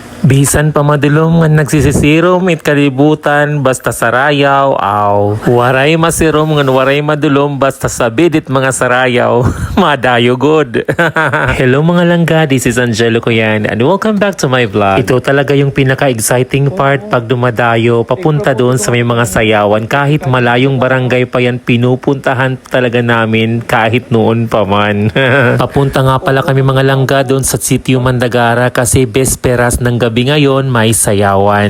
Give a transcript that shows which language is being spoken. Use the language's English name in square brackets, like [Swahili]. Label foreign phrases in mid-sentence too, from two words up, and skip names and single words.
[Waray] Bisan pa madulom nga nagsisisirom it kalibutan basta sarayaw aw. Waray masirom nga waray madulom basta sabidit mga sarayaw. Madayo good. Hello mga langga, [English] this is Angelo Coyan and welcome back to my vlog. [Filipino] Ito talaga yung pinaka-exciting part pag dumadayo papunta doon sa may mga sayawan. Kahit malayong barangay pa yan, pinupuntahan talaga namin kahit noon pa man. Papunta nga pala kami mga langga doon sa Sitio Mandagara kasi besperas ng gabi ngayon may sayawan.